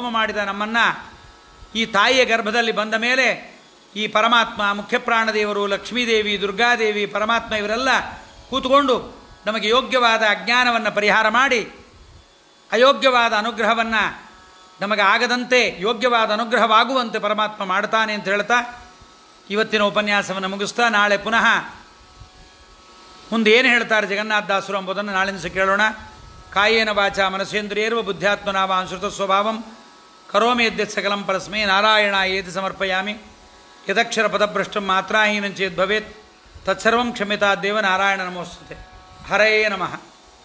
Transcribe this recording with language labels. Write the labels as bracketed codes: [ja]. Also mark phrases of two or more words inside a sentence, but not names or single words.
[kn] ಮಾಡಿದ ನಮ್ಮನ್ನು ಈ ತಾಯಿಯ ಗರ್ಭದಲ್ಲಿ ಬಂದ ಮೇಲೆ ಈ ಪರಮಾತ್ಮ, ಮುಖ್ಯಪ್ರಾಣದೇವರು, ಲಕ್ಷ್ಮೀದೇವಿ, ದುರ್ಗಾದೇವಿ, ಪರಮಾತ್ಮ ಇವರೆಲ್ಲ ಕೂತ್ಕೊಂಡು ನಮಗೆ ಯೋಗ್ಯವಾದ ಅಜ್ಞಾನವನ್ನು ಪರಿಹಾರ ಮಾಡಿ ಅಯೋಗ್ಯವಾದ ಅನುಗ್ರಹವನ್ನು ನಮಗೆ ಆಗದಂತೆ ಯೋಗ್ಯವಾದ ಅನುಗ್ರಹವಾಗುವಂತೆ ಪರಮಾತ್ಮ ಮಾಡ್ತಾನೆ ಅಂತ ಹೇಳ್ತಾ ಇವತ್ತಿನ ಉಪನ್ಯಾಸವನ್ನು ಮುಗಿಸ್ತಾ ನಾಳೆ ಪುನಃ ಮುಂದೆ ಏನು ಹೇಳ್ತಾರೆ ಜಗನ್ನಾಥದಾಸರು ಎಂಬುದನ್ನು ನಾಳೆ ದಿವಸ ಕೇಳೋಣ. [sa] ಕಾಯೇನ ವಾಚ ಮನಸೇಂದ್ರಿಯರ್ವ ಬುದ್ಧ್ಯಾತ್ಮನಾವ ಅನುಸೃತ ಸ್ವಭಾವಂ ಕರೋಮಿ ಯದ್ಯತ್ ಸಕಲಂ ಪರಸ್ಮೈ ನಾರಾಯಣ ಏತಿ ಸಮರ್ಪಯಾಮಿ. ಯದಕ್ಷರ ಪದಭ್ರಷ್ಟಂ ಮಾತ್ರಾಹೀನಂ ಚೇದ್ ಭವೇತ್ ತತ್ಸರ್ವಂ ಕ್ಷಮ್ಯತಾದ್ದೇವ ನಾರಾಯಣ ನಮೋಸ್ತುತೆ. ಹರಯೇ ನಮಃ.